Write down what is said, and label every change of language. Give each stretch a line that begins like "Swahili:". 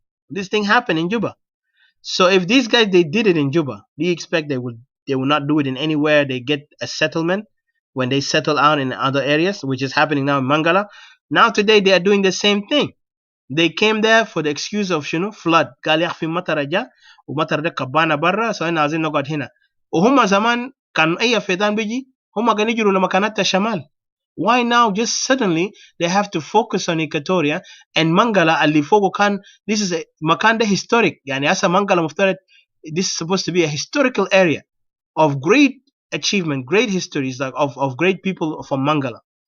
English: This thing happened in Juba. So if these guys they did it in Juba, do you expect they will not do it in anywhere they get a settlement when they settle out in other areas, which is happening now in Mangala? Now today they are doing the same thing. They came there for the excuse of flood.
Arabic: قال يا أخي مطر جاء ومطر ده كبانا برا سوينا عايزين نقعد هنا. وهم زمان كان أي فيضان بيجي هم كانوا يجروا لمكانات الشمال.
English: Why now just suddenly they have to focus on Equatoria and Mangala
Arabic: اللي فوقه كان
English: this is a مكان ده historic
Arabic: يعني هسه
English: Mangala مفترض this is supposed to be a historical area of great achievement, great histories like of great people from Mangala.